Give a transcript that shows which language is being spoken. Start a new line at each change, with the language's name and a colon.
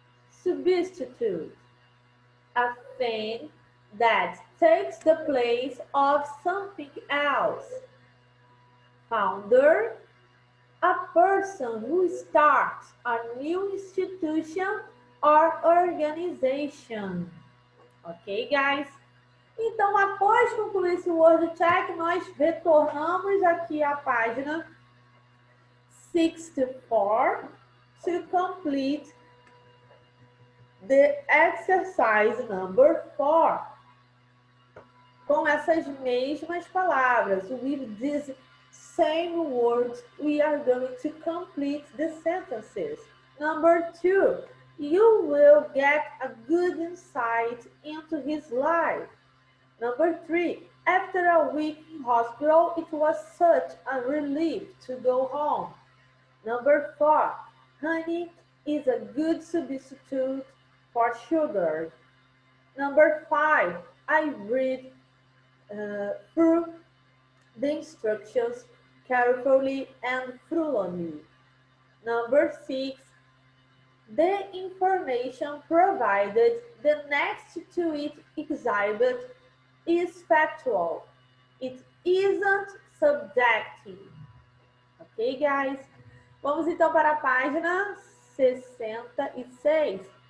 English: Substitute, a thing that takes the place of something else. Founder, a person who starts a new institution or organization. Ok, guys?
Portuguese: Então, após concluir esse word check, nós retornamos aqui à página 64
English: to complete the exercise number 4.
Portuguese: Com essas mesmas palavras,
English: with these same words, we are going to complete the sentences. Number 2, you will get a good insight into his life. Number 3, after a week in hospital, it was such a relief to go home. Number 4, honey is a good substitute for sugar. Number 5, I read through the instructions carefully and thoroughly. Number 6, the information provided the next to it exhibit is factual. It isn't subjective. Ok, guys?
Portuguese: Vamos então para a página 66.